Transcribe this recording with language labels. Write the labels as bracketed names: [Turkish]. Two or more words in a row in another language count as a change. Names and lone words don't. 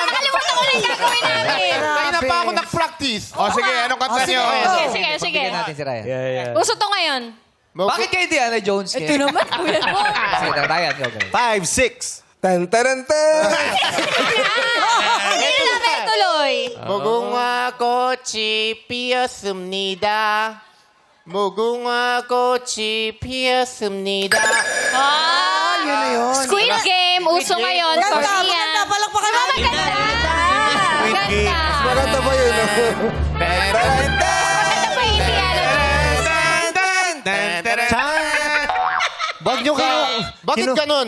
[Filipino] nakalimutan ko na yung gagawin namin. Kaya na pa ako nag-practice. O sige, anong kanta sige. nyo? Sige. Bigyan natin si Ryan. Uso to ngayon. Bakit kay Indiana Jones? Ito naman, kuya mo. Sige, Ryan, go. 5, 6. Tan, taran, tan. Hindi namin tuloy. [Korean] 무궁화 꽃이 피었습니다. 무궁화 꽃이 피었습니다. [Filipino] Yun na yun. Squid Game, uso ngayon. Ganda, Korean. maganda. Palakpakan natin. Maganda. Maganda. Maganda ba yun? Maganda ba yung Indiana Jones? Wag nyo kayo. Bakit ganun?